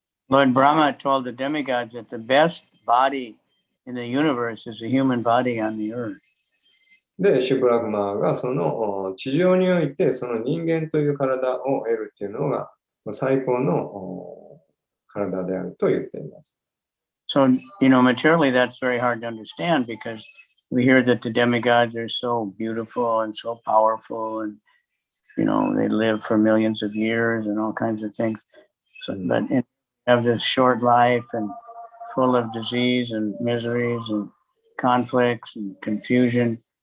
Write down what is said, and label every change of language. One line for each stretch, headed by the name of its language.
English: Lord Brahma told the demigods that the best body in the universe is a human body on the earth.
Japanese: で、シュブラフマーがその地上においてその人間という体を得るっていうのが最高の体であると言っています。
English: So, materially that's very hard to understand because we hear that the demigods are so beautiful and so powerful and, they live for millions of years and all kinds of things. So, but have this short life and full of disease and miseries and conflicts and confusion.